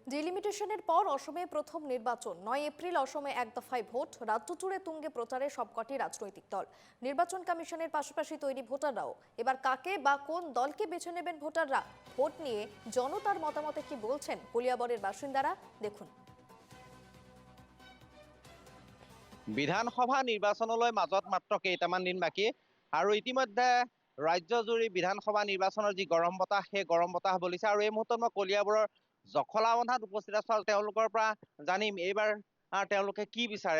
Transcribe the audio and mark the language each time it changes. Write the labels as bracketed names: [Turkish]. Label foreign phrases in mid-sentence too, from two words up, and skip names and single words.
[Bangla] ডিলিমিটেশনের পর অসমে প্রথম নির্বাচন ৯ এপ্রিল অসমে এক দফায় ভোট রাজ্য জুড়ে তুঙ্গে প্রচারে সবকটি রাজনৈতিক দল নির্বাচন কমিশনের পাশাপাশি তৈরি ভোটাররাও এবার কাকে বা কোন দলকে বেছে নেবেন ভোটাররা ভোট নিয়ে জনতার মতামতে কি বলছেন কলিয়াবরের বাসিন্দারা দেখুন। [Assamese] বিধানসভা নিৰ্বাচনলৈ মাজত মাত্ৰ কেইটামান দিন বাকী আৰু ইতিমধ্যে ৰাজ্যজুৰি বিধানসভা নিৰ্বাচনৰ যি গৰম বতাহ সেই গৰম বতাহ বলিছে আৰু এই মুহূৰ্তত মই কলিয়াবৰৰ জখলাবন্ধাত উপস্থিত আছো আৰু তেওঁলোকৰ পৰা জানিম এইবাৰ তেওঁলোকে কি বিচাৰে।